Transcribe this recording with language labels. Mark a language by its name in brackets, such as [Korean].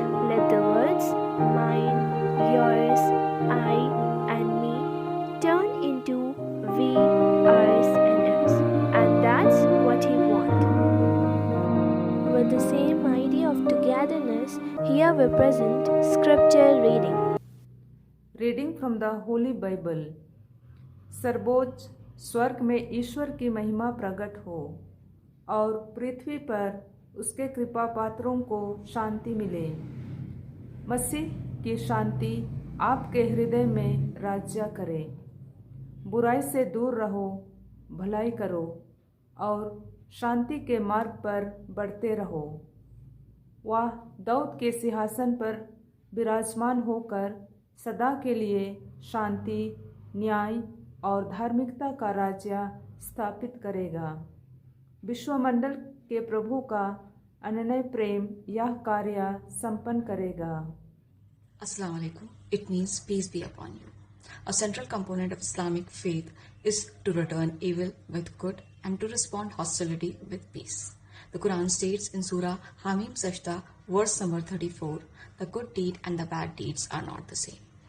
[English] Let the words mine, yours, I, and me turn into we, ours, and us. And that's what he wants. With the same idea of togetherness, here we present scripture reading. Reading from the holy Bible. [Hindi] सर्वोच्च स्वर्ग में ईश्वर की महिमा प्रकट हो और पृथ्वी पर उसके कृपा पात्रों को शांति मिले। मसीह की शांति आपके हृदय में राज्य करे। बुराई से दूर रहो, भलाई करो और शांति के मार्ग पर बढ़ते रहो। वह दाऊद के सिंहासन पर विराजमान होकर सदा के लिए शांति, न्याय और धार्मिकता का राज्य स्थापित करेगा। विश्वमंडल के प्रभु का अनन्य प्रेम यह कार्य संपन्न करेगा। [Arabic] Assalamu alaikum. [English] It means peace be upon you. A central component of Islamic faith is to return evil with good and to respond hostility with peace. The Quran states in Surah Hamim Sajda, verse number 34, the good deed and the bad deeds are not the same.